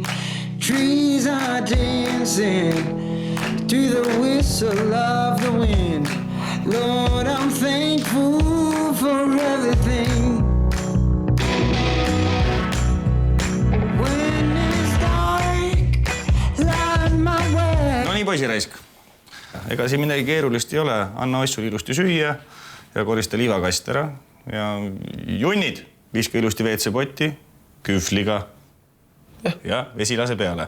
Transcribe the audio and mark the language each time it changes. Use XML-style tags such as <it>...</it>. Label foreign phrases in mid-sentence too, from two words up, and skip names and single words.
<en>Trees are dancing to the whistle of the wind. Lord, I'm thankful for everything. When it's dark, light my way.</en> <et>No nii, poisiraisk. Ega siin midagi keerulist ei ole. Anna assul ilusti süüa ja korista liivakast ära. Ja junnid, viska ilusti WC-potti, kühvliga. Ja vesi lase peale.</et>